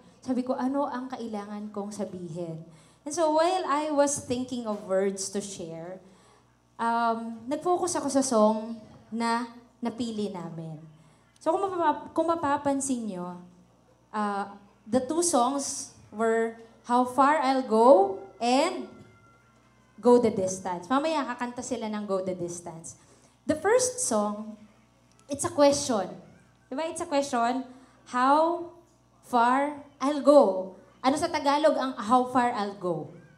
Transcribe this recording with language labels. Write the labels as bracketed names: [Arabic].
[Filipino] Sabi ko, ano ang kailangan kong sabihin? [English] And so while I was thinking of words to share, [Filipino] nag-focus ako sa song na napili namin. So kung mapapansin nyo, [English] the two songs were How Far I'll Go and Go the Distance. [Filipino] Mamaya kakanta sila ng [English] Go the Distance. The first song, it's a question. Diba? It's a question. How far I'll go. [Filipino] Ano sa Tagalog ang how far I'll go?